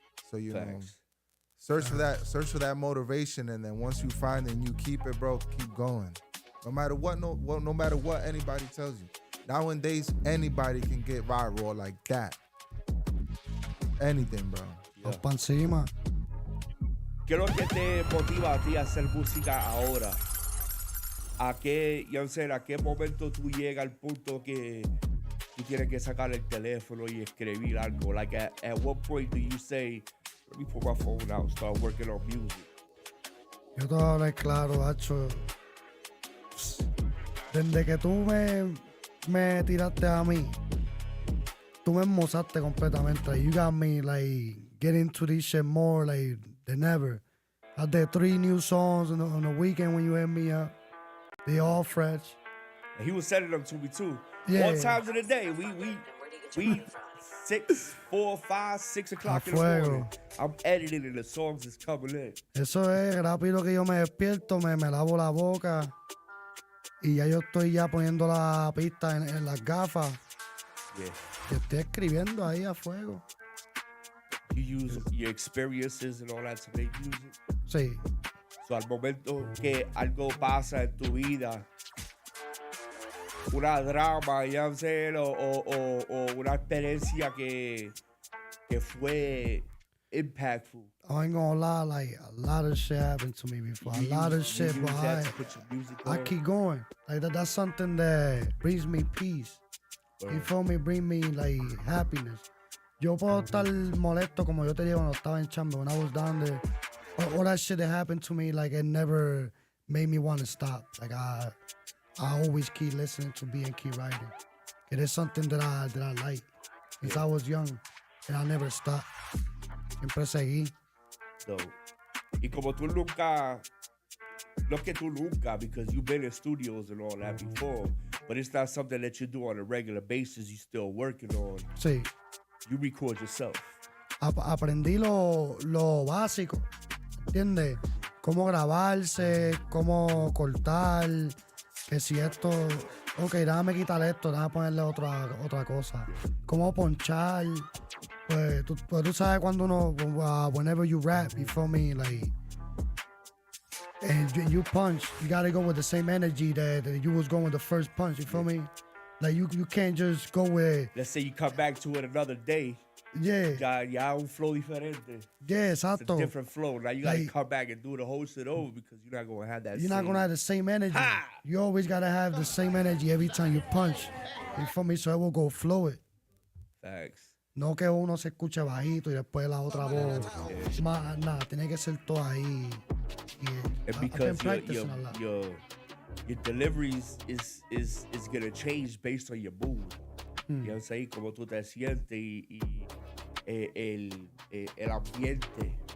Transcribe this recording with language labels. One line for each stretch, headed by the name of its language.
English: So you know, search for that motivation, and then once you find it and you keep it, bro, keep going. No matter what, no matter what anybody tells you. Nowadays, anybody can get viral like that. Anything, bro.
Spanish: Vamos pa' encima. ¿Qué es lo que te motiva a ti a hacer música ahora? ¿A qué momento tú llegas al punto que tú tienes que sacar el teléfono y escribir algo?
English: Like at what point do you say, let me put my phone out and start working on music?
Spanish: Yo te voy a hablar claro, hacho. Desde que tú me tiraste a mí, tú me mozaste completamente.
English: You got me like getting into this shit more like than ever. I did 3 new songs on the weekend when you hit me up. They all fresh. And he was sending them to me too. Yeah. All times of the day. We 6, 4, 5, 6 o'clock in the morning. I'm editing and the songs is coming in.
Spanish: Eso es rápido que yo me despierto, me lavo la boca y ya yo estoy ya poniendo la pista en las gafas.
English: Yeah.
Spanish: Y estoy escribiendo ahí a fuego.
English: You use your experiences and all that to make music.
Spanish: Sí. So, al momento que algo pasa en tu vida, una drama,
English: you know what I'm saying,
Spanish: o una experiencia que fue impactful.
English: I ain't gonna lie, like a lot of shit happened to me before. A lot of shit, but I keep going. Like that's something that brings me peace. You feel me? Bring me like happiness.
Spanish: Yo puedo estar molesto como yo te digo cuando estaba en chamba,
English: when I was down there. All that shit that happened to me, like it never made me want to stop. Like I always keep listening to B and keep writing. It is something that I like since I was young, and I never stopped.
Spanish: Siempre seguí. So, y como tú nunca,
English: no que tú nunca, because you've been in studios and all that before, but it's not something that you do on a regular basis. You're still working on.
Spanish: Sí.
English: You record yourself.
Spanish: Aprendí lo básico, ¿entiendes? Cómo grabarse, cómo cortar, que si esto, ok, déjame quitar esto, déjame ponerle otra cosa. Cómo ponchar, pues tú sabes cuando uno,
English: whenever you rap, you feel me, like, and you punch, you gotta go with the same energy that you was going with the first punch, you feel me? Like you can't just go with. Let's say you come back to it another day. Yeah.
Spanish: Ya un flow diferente.
English: Yeah, exacto. It's a different flow. Now you gotta come back and do the whole shit over because you're not gonna have that. You're not gonna have the same energy. Ha! You always gotta have the same energy every time you punch. You feel me? So it will go fluid. Facts.
Spanish: No que uno se escuche bajito y después la otra voz. Más nada, tiene que ser todo ahí.
English: And because your deliveries is gonna change based on your mood. You know what I'm saying?
Spanish: Como tú te sientes y el ambiente.